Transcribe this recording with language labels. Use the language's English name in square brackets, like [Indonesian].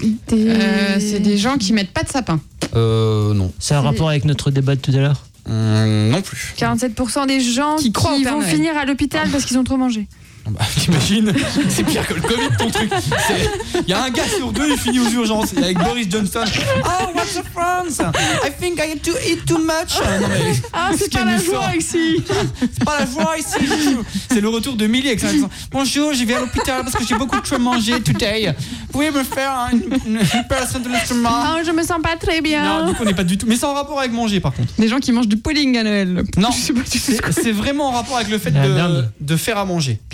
[French] C'est des gens qui mettent pas de sapin. Non. C'est un rapport avec notre débat de tout à l'heure. Non plus. 47% des gens qui vont finir à l'hôpital parce qu'ils ont trop mangé. Bah, t'imagines, c'est pire que le Covid ton truc. Il y a un gars sur deux, il finit aux urgences. Et avec Boris Johnson. [English] Oh, what's the France? I think I had to eat too much. [French] Ah, c'est pas la joie ici. C'est pas la joie ici. C'est le retour de Millie avec son accent. Bonjour, je vais à l'hôpital parce que j'ai beaucoup trop mangé [English] today. [French] Vous pouvez me faire une opération de l'estomac? Non, je me sens pas très bien. Non, du coup, on est pas du tout. Mais c'est en rapport avec manger par contre. Des gens qui mangent du pudding à Noël. Non, je sais pas, c'est vraiment en rapport avec le fait de faire à manger.